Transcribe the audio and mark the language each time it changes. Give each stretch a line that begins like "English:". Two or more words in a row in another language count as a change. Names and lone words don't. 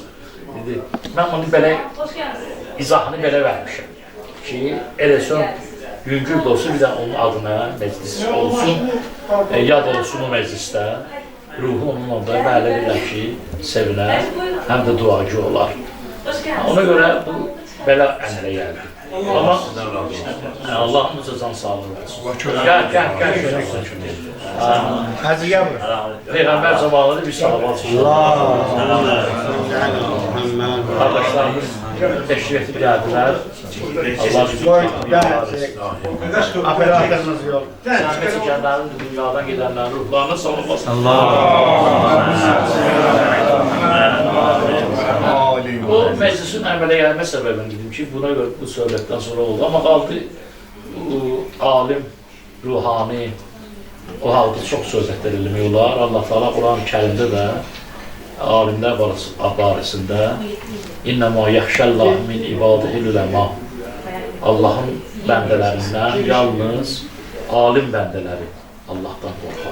Azerbaijani: Dedi, mən onu belə, izahını belə vermişəm ki, eləsən, yüngül də olsun, bir də onun adına meclis olsun, yad olsun o meclisdə, ruhu onun onda bəli biləm ki, sevinər, həm də duacı olar. Ona görə bu belə əmələ gəldi. Amma Allah'ımıza can sağlığı versin. Gel.
Turkish: Hacı yavrum. Peygamber zamanında bir salavat için. Kardeşlerimiz teşrif edip geldiler. Allah bizi Operatörümüz yok. zahmet çekenlerin, dünyadan gidenlerin ruhlarına savunmasın.
Azerbaijani: Bu meclisin əmələ gəlmə səbəbini dedim ki, buna görə bu söhbətdən sonra oldu. Amma qaldı alim, ruhani, o halda çox söhbətlər eləmək olar. Allah Teala Quran-ı Kərimdə də alimlər barəsində
Arabic: إنما يخشى الله من عباده العلماء
Azerbaijani: Allahın bəndələrindən yalnız alim bəndələri Allahdan qorxar.